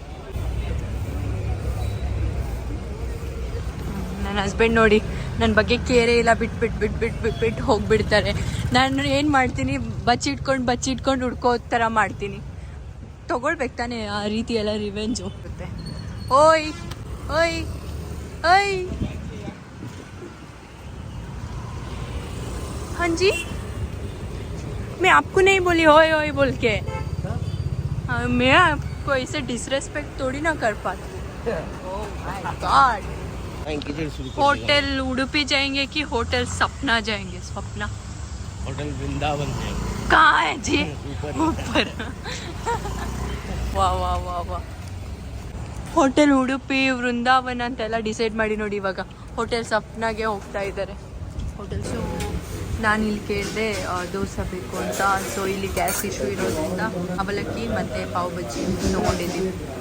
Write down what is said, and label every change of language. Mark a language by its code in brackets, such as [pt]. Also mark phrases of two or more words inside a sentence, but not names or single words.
[kn] ನನ್ನ ಹಸ್ಬೆಂಡ್ ನೋಡಿ ನನ್ನ ಬಗ್ಗೆ ಕೇರೇ ಇಲ್ಲ, ಬಿಟ್ಟು ಹೋಗ್ಬಿಡ್ತಾರೆ. ನಾನು ಏನು ಮಾಡ್ತೀನಿ, ಬಚ್ಚಿಟ್ಕೊಂಡು ಹುಡ್ಕೋ ಥರ ಮಾಡ್ತೀನಿ. ತೊಗೊಳ್ಬೇಕು ತಾನೆ ಆ ರೀತಿ ಎಲ್ಲ ರಿವೆಂಜ್ ಹೋಗುತ್ತೆ. ಓಯ್ ಓಯ್ ಓಯ್, [hi] हाँ जी, मैं आपको नहीं बोली ओए ओए बोल के. मैं आपको ऐसे डिसरेस्पेक्ट थोड़ी ना कर पाती. [en] Oh my God. [hi] होटल उडुपी जाएंगे कि होटल सपना जाएंगे? सपना होटल वृंदावन जाएंगे. कहाँ है जी? ऊपर. [kn] ವಾಹ್ ವಾಹ್ ವಾಹ್ ವಾಹ್. ಹೋಟೆಲ್ ಉಡುಪಿ, ವೃಂದಾವನ ಅಂತೆಲ್ಲ ಡಿಸೈಡ್ ಮಾಡಿ ನೋಡಿ. ಇವಾಗ ಹೋಟೆಲ್ ಸಪ್ನಾಗೆ ಹೋಗ್ತಾ ಇದ್ದಾರೆ. ಹೋಟೆಲ್ಸು ನಾನು ಇಲ್ಲಿ ಕೇಳಿದೆ ದೋಸೆ ಬೇಕು ಅಂತ. ಸೊ ಇಲ್ಲಿ [en] gas issue [kn] ಇರೋದ್ರಿಂದ ಅವಲಕ್ಕಿ ಮತ್ತು ಪಾವ್ ಬಜ್ಜಿ ತೊಗೊಂಡಿದ್ದೀವಿ.